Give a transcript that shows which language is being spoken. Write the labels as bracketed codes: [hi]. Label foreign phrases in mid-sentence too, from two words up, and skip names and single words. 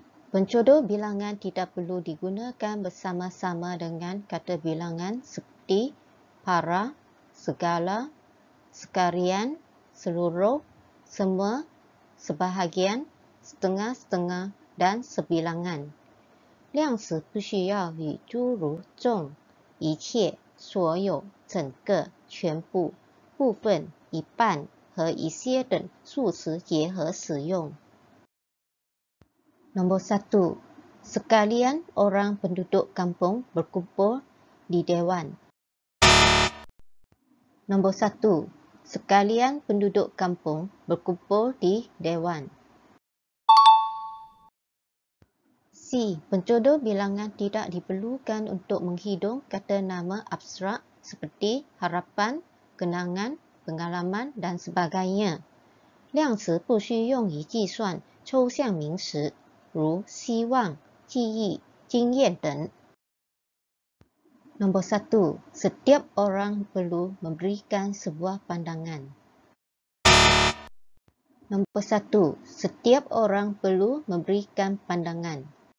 [ms] Pencodur bilangan tidak perlu digunakan bersama-sama dengan kata bilangan seperti para, segala, sekalian, seluruh, semua, sebahagian, setengah-setengah dan sebilangan. [zh] 量词不需要与诸如众、一切、所有、整个、全部、部分、一半和一些等数词结合使用。 [ms] Nombor 1. Sekalian orang penduduk kampung berkumpul di dewan. Nombor 1. Sekalian penduduk kampung berkumpul di dewan. C. Pencodur bilangan tidak diperlukan untuk menghidung kata nama abstrak seperti harapan, kenangan, pengalaman dan sebagainya. [zh] 量词不需用于计算抽象名词，如希望、记忆、经验等。 [ms] Nombor 1. Setiap orang perlu memberikan sebuah pandangan. Nombor 1. Setiap orang perlu memberikan pandangan.